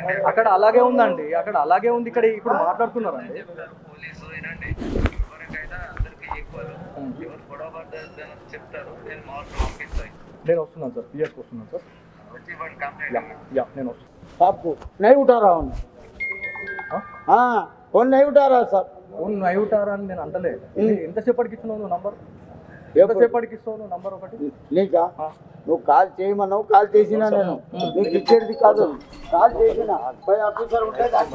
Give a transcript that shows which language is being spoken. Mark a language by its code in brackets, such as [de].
[te] అక్కడ అలాగే ఉందండి అక్కడ అలాగే ఉంది ఇక్కడ ఇప్పుడు మాట్లాడుతున్నారండి నేను వస్తున్నాను సార్ పిఎస్కి వస్తున్నాను సార్ నేను [hi] आपको नहीं उठा रहा हूँ हाँ फोन नहीं उठा रहा सर फोन नहीं उठा रहा [te] నేను అంటలే ఎంతసేపటికి ఇస్తున్నావు నువ్వు నంబర్ ఎంతసేపటికి ఇస్తావు నువ్వు నంబర్ ఒకటి నీకా నువ్వు కాల్ చేయమన్నావు కాల్ చేసినా నేను నీకు ఇచ్చేది కాదు కాల్ చేసిన పై ఆఫీసర్ ఉంటే